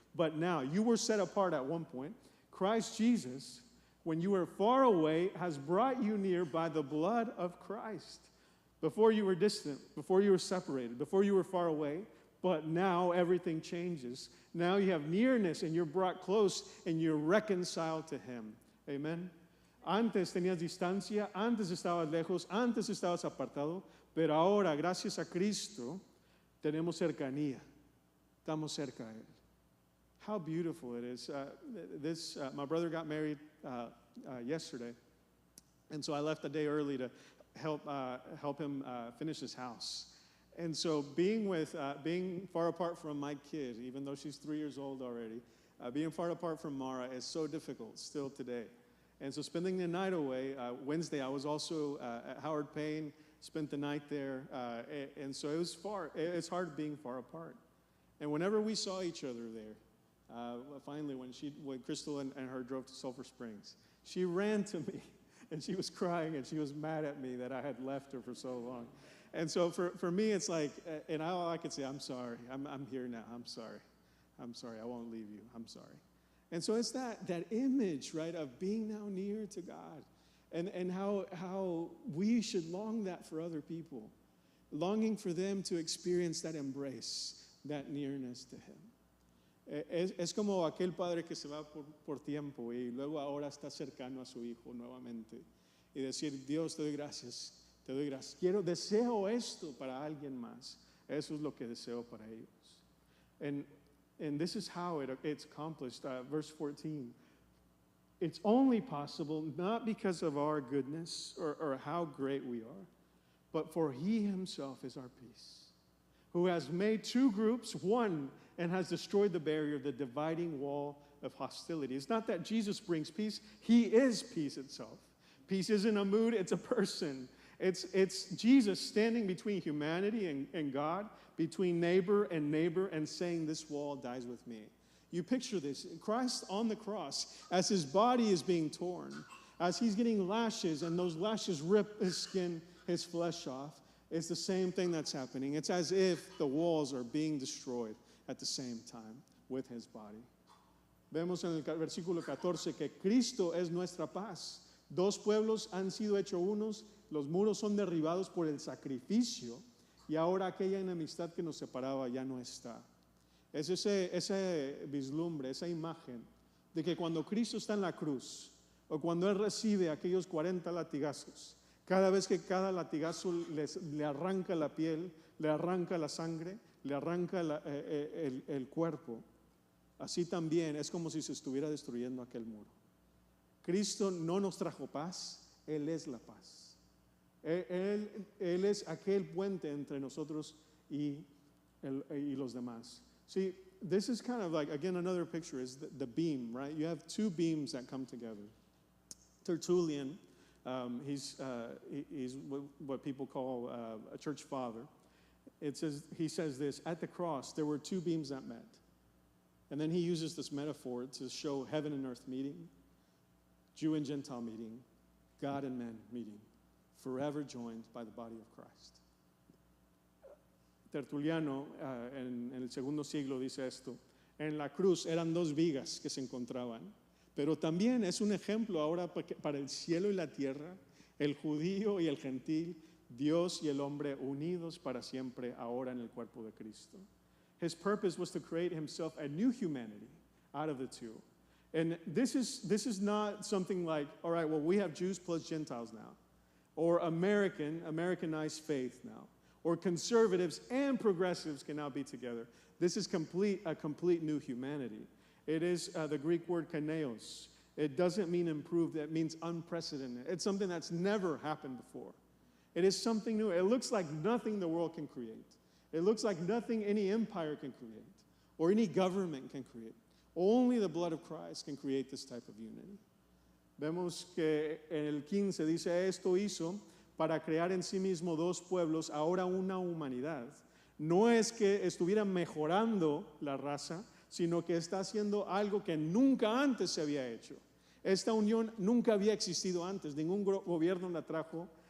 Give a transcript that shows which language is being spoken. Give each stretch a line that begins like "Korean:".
English: But now, you were set apart at one point. Christ Jesus, when you were far away, has brought you near by the blood of Christ. Before you were distant, before you were separated, before you were far away, but now everything changes. Now you have nearness and you're brought close and you're reconciled to Him. Amen.
Spanish: Antes tenías distancia, antes estabas lejos, antes estabas apartado, pero ahora, gracias a Cristo, tenemos cercanía. Estamos cerca a Él.
English: How beautiful it is. My brother got married yesterday, and so I left a day early to help him finish his house. And so being far apart from my kid, even though she's 3 years old already, being far apart from Mara is so difficult still today. And so spending the night away, Wednesday I was also at Howard Payne, spent the night there, and so it was it's hard being far apart. And whenever we saw each other there, finally when Crystal and her drove to Sulphur Springs, she ran to me and she was crying and she was mad at me that I had left her for so long. And so for me, it's like, and all I could say, I'm sorry, I'm here now, I'm sorry, I won't leave you, I'm sorry. And so it's that image, right, of being now near to God, and how we should long that for other people, longing for them to experience that embrace, that nearness to Him.
Spanish: Es como aquel padre que se va por tiempo y luego ahora está cercano a su hijo nuevamente y decir, Dios, te doy gracias. Deseo esto para alguien más. Eso es lo que deseo para ellos.
English: And this is how it's accomplished. Verse 14. It's only possible not because of our goodness or how great we are, but for He Himself is our peace, who has made two groups one and has destroyed the barrier, the dividing wall of hostility. It's not that Jesus brings peace. He is peace itself. Peace isn't a mood, it's a person. It's Jesus standing between humanity and God, between neighbor and saying, this wall dies with me. You picture this, Christ on the cross, as His body is being torn, as He's getting lashes, and those lashes rip His skin, His flesh off. It's the same thing that's happening. It's as if the walls are being destroyed at the same time with His body.
Spanish: Vemos en el versículo 14 que Cristo es nuestra paz. Dos pueblos han sido hechos unos, los muros son derribados por el sacrificio y ahora aquella enemistad que nos separaba ya no está. Es ese vislumbre, esa imagen de que cuando Cristo está en la cruz o cuando Él recibe aquellos 40 latigazos, cada vez que cada latigazo le arranca la piel, le arranca la sangre, le arranca el cuerpo, así también es como si se estuviera destruyendo aquel muro. Cristo no nos trajo paz, Él es la paz. Él es aquel puente entre nosotros y los demás.
English: See, this is kind of like, again, another picture is the beam, right? You have two beams that come together. Tertullian, he's what people call a church father. He says this, at the cross, there were two beams that met. And then he uses this metaphor to show heaven and earth meeting, Jew and Gentile meeting, God and men meeting, forever joined by the body of Christ.
Spanish: Tertuliano, en el segundo siglo, dice esto: en la cruz eran dos vigas que se encontraban, pero también es un ejemplo ahora para el cielo y la tierra, el judío y el gentil, Dios y el hombre unidos para siempre ahora en el cuerpo de Cristo.
English: His purpose was to create Himself a new humanity out of the two. And this is not something like, all right, well, we have Jews plus Gentiles now, or Americanized faith now, or conservatives and progressives can now be together. This is a complete new humanity. It is the Greek word kaneos. It doesn't mean improved, it means unprecedented. It's something that's never happened before. It is something new. It looks like nothing the world can create. It looks like nothing any empire can create or any government can create. Only the blood of Christ can create this type of unity.
Spanish: Vemos que en el 15 dice, esto hizo para crear en sí mismo dos pueblos, ahora una humanidad. No es que estuviera mejorando la raza, sino que está haciendo algo que nunca antes se había hecho. Esta unión nunca había existido antes, ningún gobierno la trajo,